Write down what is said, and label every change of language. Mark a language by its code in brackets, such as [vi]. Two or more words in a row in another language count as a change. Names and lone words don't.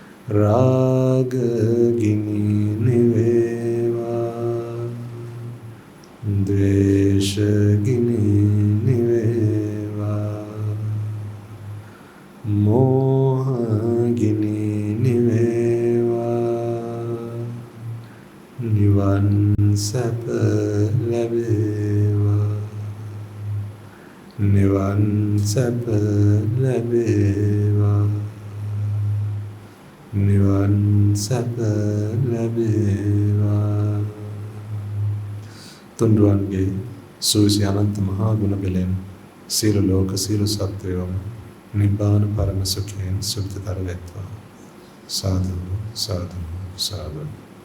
[si] රාග ගිනි නිවේවා, ද්වේෂ ගිනි නිවේවා, මෝහ ගිනි නිවේවා, නිවන් සැප ලැබේවා, නිවන් සැප ලැබේවා, නිවන් සැප ලැබේවා. තුන්රුවන්ගේ සූවිසි අනන්ත මහා ගුණ බලෙන් සියලු ලෝක සියලු සත්වයෝම නිබ්බාන පරම සුඛයෙන් සුඛතර වෙත්වා. සාදු සාදු සාදු.